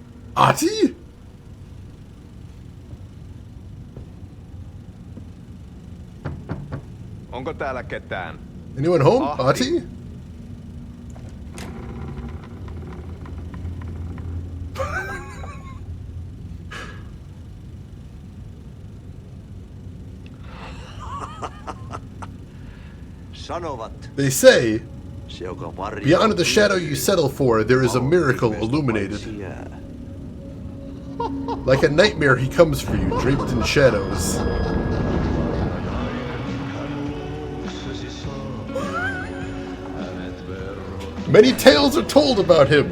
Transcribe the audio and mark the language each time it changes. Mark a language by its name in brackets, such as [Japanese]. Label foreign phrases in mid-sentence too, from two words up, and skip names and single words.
[Finnish] Ahti? Onko täällä ketään? [English] Anyone home? [Finnish] Ahti? Sanovat, [English] They say, [Finnish] se joka varjaa [English] beyond the shadow you settle for, there is a miracle illuminated. Like a nightmare, he comes for you, draped in shadows. Many tales are told about him.